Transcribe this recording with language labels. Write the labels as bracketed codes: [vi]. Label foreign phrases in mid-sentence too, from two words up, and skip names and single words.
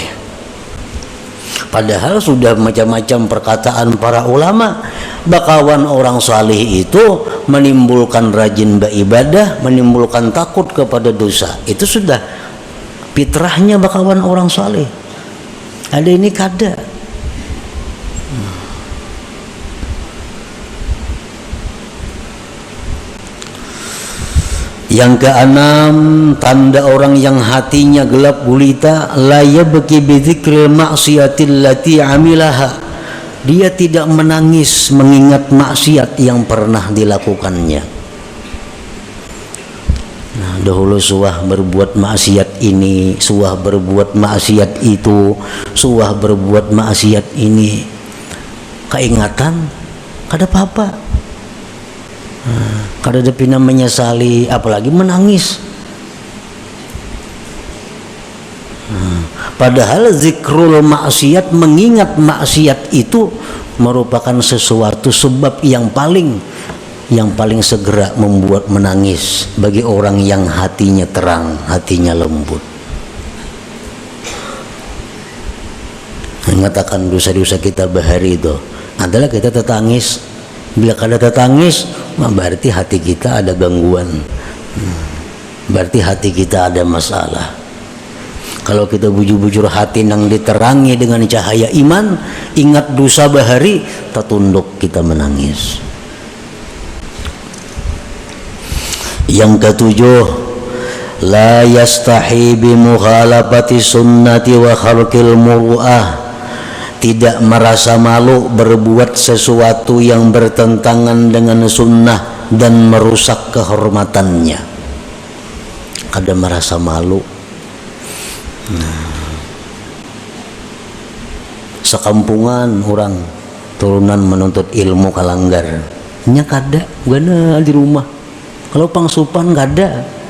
[bjn] Padahal sudah macam-macam perkataan para ulama, bakawan orang saleh itu menimbulkan rajin beribadah, menimbulkan takut kepada dosa. Itu sudah fitrahnya bakawan orang saleh. Ada ini kada. [id] Yang keenam, tanda orang yang hatinya gelap gulita, [ar] la yabki bi dzikril ma'siyatil lati amilaha. [id] Dia tidak menangis mengingat maksiat yang pernah dilakukannya. [bjn] Nah, dahulu suah berbuat maksiat ini, suah berbuat maksiat itu, suah berbuat maksiat ini. Keingatan kada apa-apa. Kada ada pina menyesali, apalagi menangis. Padahal zikrul maksiat, mengingat maksiat itu merupakan sesuatu sebab yang paling segera membuat menangis bagi orang yang hatinya terang, hatinya lembut. Mengatakan dosa-dosa kita bahari itu adalah kita tertangis. Bila kada tertangis, berarti hati kita ada gangguan, berarti hati kita ada masalah. Kalau kita bujur-bujur hati nang diterangi dengan cahaya iman, ingat dosa bahari, tertunduk kita menangis. [id] Yang ketujuh, [ar] la yastahi bi mukhalafati sunnati wa khalqil muru'ah. [id] Tidak merasa malu berbuat sesuatu yang bertentangan dengan sunnah dan merusak kehormatannya. [bjn] Kada merasa malu. Sekampungan orang turunan menuntut ilmu kalanggar, nya kada gana di rumah. Kalau pangsupan kada.